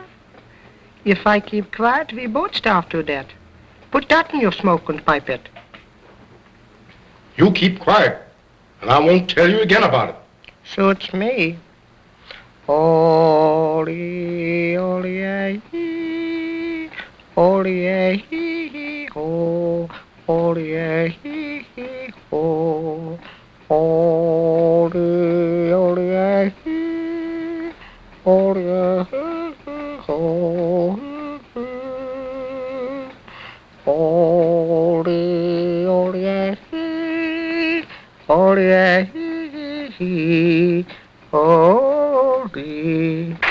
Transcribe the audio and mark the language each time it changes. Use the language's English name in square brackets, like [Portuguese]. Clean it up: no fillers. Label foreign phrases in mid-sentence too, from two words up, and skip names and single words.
[English] If I keep quiet, we both starve to death. Put that in your smoke and pipe it. You keep quiet, and I won't tell you again about it. Suits me. Holy, holy, hee, holy, hee, ho, holy, hee, ho, holy, holy, hee, holy, ho, holy, holy, hee, holy, hee, holy.